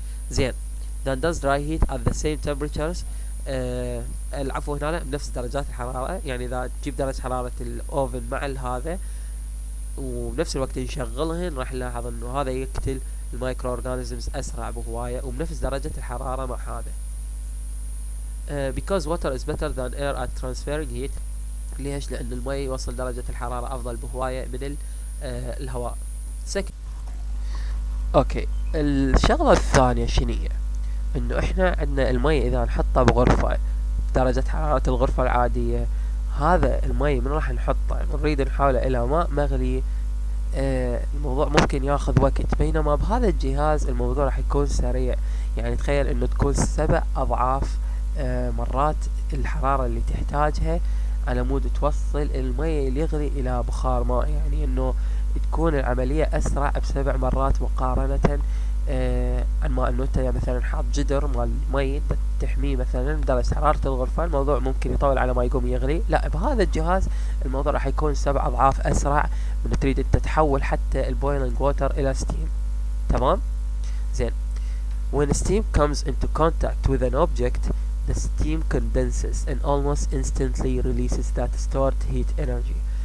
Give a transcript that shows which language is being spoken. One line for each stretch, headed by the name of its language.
English: زين، then does dry heat at the same temperatures.
Arabic: العفو، هنا بنفس درجات الحرارة. يعني اذا تجيب درجة حرارة الاوفن مع هذا وبنفس الوقت نشغلهن، راح نلاحظ انه هذا يقتل المايكرو اورجانيزمز اسرع بهواية وبنفس درجة الحرارة مع هذا.
English: because water is better than air at transferring heat.
Arabic: ليش؟ لان المي يوصل درجة الحرارة افضل بهواية من الهواء. اوكي، الشغلة الثانية شنية؟ انه احنا عندنا المي اذا نحطه بغرفة درجة حرارة الغرفة العادية، هذا المي من راح نحطه نريد نحوله الى ماء مغلي، الموضوع ممكن ياخذ وقت. بينما بهذا الجهاز الموضوع راح يكون سريع. يعني تخيل انه تكون 7 اضعاف مرات الحرارة اللي تحتاجها على مود توصل المي اللي يغلي الى بخار ماء. يعني انه تكون العملية اسرع ب7 مرات مقارنة عن ما انه انت مثلا حاط جدر مال مي تحميه مثلا بدرجة حرارة الغرفة، الموضوع ممكن يطول على ما يقوم يغلي. لا، بهذا الجهاز الموضوع راح يكون 7 اضعاف اسرع من تريد انت تحول حتى البويلنج ووتر الى ستيم.
English: تمام؟ زين، when steam comes into contact with an object, the steam condenses and almost instantly releases that stored heat energy.